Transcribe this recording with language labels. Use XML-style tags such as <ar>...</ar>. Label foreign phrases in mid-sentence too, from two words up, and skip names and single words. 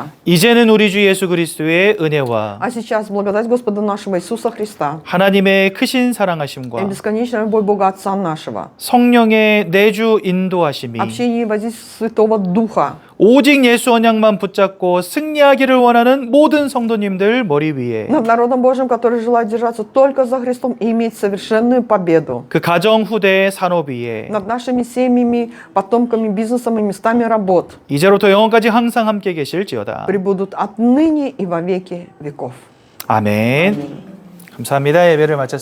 <ko>이제는 우리 주 예수 그리스도의 은혜와</ko> <ru>А сейчас благодать Господа нашего Иисуса Христа</ru> <ko>하나님의 크신</ko> <ru>и</ru> <ko>사랑하심과</ko> <ru>бесконечная любовь Бога Отца нашего,</ru> <ko>성령의 내주 인도하심이</ko> <ru>общение и водительство Святого Духа,</ru> <ko>오직 예수 언약만 붙잡고 승리하기를 원하는 모든 성도님들 머리 위에</ko> <ru>над народом Божьим, который желает держаться только за Христом и иметь совершенную победу,</ru> <ko>그 가정 후대 산업 위에</ko> <ru>над нашими семьями, потомками, бизнесом и местами работ,</ru> <ko>이제로부터 영원까지 항상 함께 계실지어다.</ko> <ru>пребудут отныне и во веки веков.</ru> <ko>아멘. 감사합니다. 예배를 마쳤습니다.</ko>